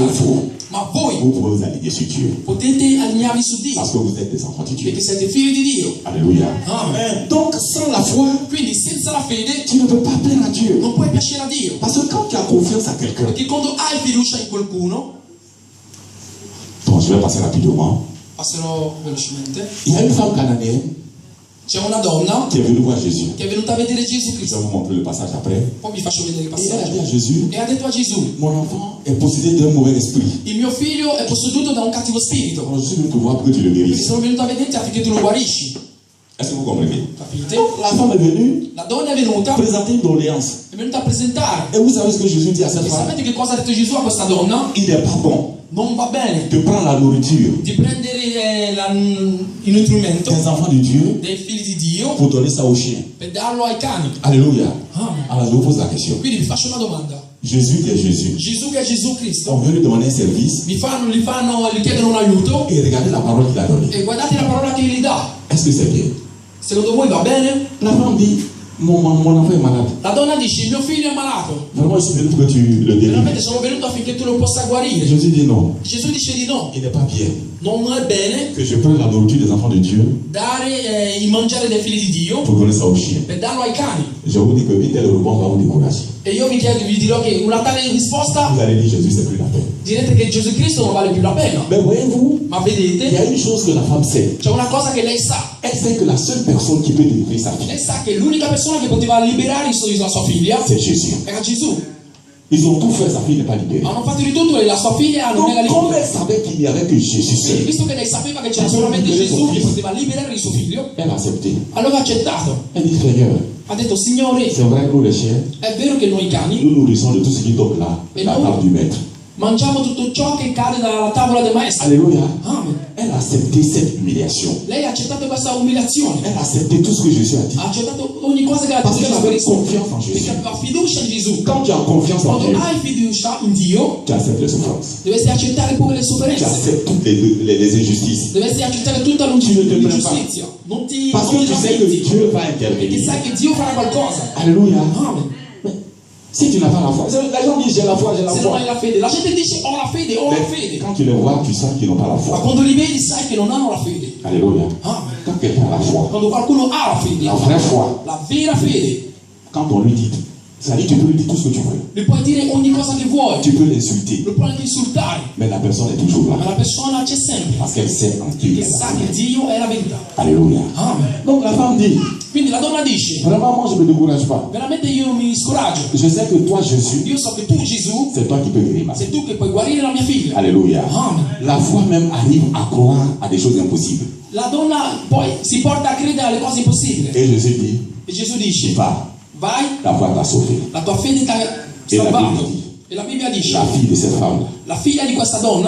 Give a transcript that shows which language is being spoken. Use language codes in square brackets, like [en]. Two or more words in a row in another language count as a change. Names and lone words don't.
[it] Ma voi [fr] Vous pouvez vous aligner sur Dieu. [it] potete allinearvi su Dio, [fr] Parce que vous êtes des enfants de Dieu. [it] perché siete figli di Dio. [fr] Alléluia. [it] Amen. [fr] Donc, sans la foi, [it] Quindi senza la fede [fr] tu ne peux pas plaire à Dieu. [it] non puoi piacere a Dio. [fr] Parce que quand tu as confiance à quelqu'un, [it] Perché quando hai fiducia in qualcuno, [fr] bon, je vais passer rapidement. [it] passerò velocemente, [fr] Il y a une femme cananéenne [it] c'è una donna [fr] qui est venue voir Jésus. [it] che è venuta a vedere Gesù [fr] Je vais [it] Cristo. [fr] vous montrer le passage après. [it] Poi vi faccio vedere il [fr] Et elle a dit à [it] passaggio. [fr] Jésus, [it] E ha detto a Gesù, [fr] mon enfant est possédé d'un mauvais esprit. [it] il mio figlio è posseduto da un cattivo spirito. [fr] Alors, je suis venu te voir pour que tu le [it] Quindi [fr] guérisses. [it] sono venuto a vederti affinché tu lo guarisci. [fr] Est-ce que vous comprenez? [it] Capite? [fr] Donc, la femme est venue [it] La donna è venuta, [fr] présenter une doléance. [it] è venuta a presentare. [fr] Et vous savez ce que Jésus dit à cette [it] E [fr] femme? [it] sapete che cosa ha detto Gesù a questa donna? [fr] Il n'est pas bon [it] Non va bene [fr] de prendre la nourriture [it] di prendere il nutrimento [fr] des enfants de Dieu [it] dei figli di Dio [fr] pour donner ça aux chiens. [it] per darlo ai cani. [fr] Alléluia. [it] Amen. [fr] Alors, je vous pose la question. [it] Quindi vi faccio una domanda. [fr] Jésus qui est Jésus, [it] Gesù che è Gesù Cristo, [fr] on veut lui demander un service [it] gli chiedono un aiuto [fr] et regardez la parole qu'il a donnée. [it] e guardate la parola che gli dà. [fr] Est-ce que c'est bien? [it] Secondo voi va bene? [fr] La femme dit, mon enfant est malade. [it] La donna dice, il mio figlio è malato. [fr] Vraiment, je suis venu pour que tu le délivres. [it] Veramente sono venuto affinché tu lo possa [fr] Et [it] guarire. [fr] Jésus dit non. [it] Gesù dice di no. [fr] Il n'est pas bien [it] Non è bene [fr] que je prenne la nourriture des enfants de Dieu [it] dare il mangiare dei figli di Dio [fr] pour donner ça aux chiens. [it] per darlo ai cani. [fr] Je vous dis que une telle réponse va vous décourager. [it] E io vi dirò che una tale risposta [fr] Vous allez dire Jésus, c'est plus la peine. [it] direte che Gesù Cristo non vale più la pena. [fr] Mais voyez-vous, [it] Ma [fr] il y [it] vedete, [fr] a une chose que la femme sait. [it] c'è una cosa che lei sa. [fr] Elle sait que la seule personne qui peut délivrer sa fille, [it] Lei sa che l'unica persona che poteva liberare la sua figlia [fr] c'est Jésus. [it] era Gesù. [fr] Ils ont tout fait, sa fille n'est pas libérée. [it] Hanno fatto di tutto e la sua figlia non [fr] Donc, [it] era [fr] comme [it] libera. [fr] elle savait qu'il n'y avait que Jésus [it] Quindi, [fr] seul, [it] visto che lei sapeva che c'era solamente Gesù che poteva liberare il suo figlio, [fr] elle a accepté. [it] allora ha accettato. [fr] Elle dit, Seigneur, [it] Ha detto, Signore, [fr] c'est vrai que nous les chiens, [it] è vero che noi cani [fr] nous nourrissons de tout ce qui tombe là, Et la nous- table du maître. [it] mangiamo tutto ciò che cade dalla tavola del maestro. [fr] Alléluia. [it] Amen. [fr] Elle a accepté cette humiliation. [it] Lei ha accettato questa umiliazione. [fr] Elle a accepté tout ce que Jésus a dit. [it] Ha accettato ogni cosa che ha [fr] Parce [it] detto [fr] qu'elle [it] Gesù [fr] avait [it] Cristo. [fr] confiance en [it] Perché [fr] Jésus. [it] aveva fiducia in Gesù. [fr] Quand tu as confiance en [it] Quando [fr] Dieu, [it] hai fiducia in Dio, [fr] tu acceptes les souffrances. [it] dovresti accettare pure le [fr] Tu [it] sofferenze. [fr] acceptes toutes les injustices. [it] Dovresti accettare tutta [fr] Tu ne te plains [it] l'ingiustizia. Non ti [fr] Parce que tu sais que [it] lamenti. [fr] Dieu va [it] Perché [fr] intervenir. [it] sai che Dio farà qualcosa. [fr] Alléluia. [it] Amen. [fr] Si tu n'as pas la foi, les gens disent j'ai la foi, j'ai la [it] Se non [fr] foi. [it] hai la fede, la gente dice ho la fede, ho la [fr] Mais [it] fede. [fr] quand tu les vois, tu sens qu'ils n'ont pas la [it] Ma [fr] foi. [it] quando li vedi sai che non hanno la fede. [fr] Alléluia. [it] Amen. [fr] Quand quelqu'un a la foi, [it] Quando qualcuno ha la fede, [fr] la vraie foi, [it] la vera fede, [fr] quand on lui dit, ça dit, tu peux lui dire tout ce que tu veux. [it] le puoi dire ogni cosa che vuoi, [fr] Tu peux l'insulter, [it] lo puoi anche insultare, [fr] mais la personne est toujours [it] ma [fr] là. [it] la persona c'è sempre, [fr] Parce qu'elle sait en qui [it] che [fr] elle a [it] sa [fr] la [it] che [fr] foi. [it] Dio è la verità. [fr] Alléluia. [it] Amen. [fr] Donc la femme dit, [it] Quindi la donna dice, [fr] vraiment moi je ne me décourage pas. [it] veramente io mi scoraggio. [fr] Je sais que toi Jésus, [it] Io so che tu Gesù, [fr] c'est toi qui peux guérir ma fille. [it] sei tu che puoi guarire la mia figlia. [fr] Alléluia. [it] Amen. [fr] La foi même arrive à croire à des choses impossibles. [it] La donna poi si porta a credere alle cose impossibili. [fr] Et Jésus dit, [it] E Gesù dice, [fr] va, [it] vai, [fr] la foi t'a sauvé. [it] la tua fede ti ha E la salvato. Bibbia dice, E la Bibbia dice, [fr] la fille de cette femme [it] la figlia di questa donna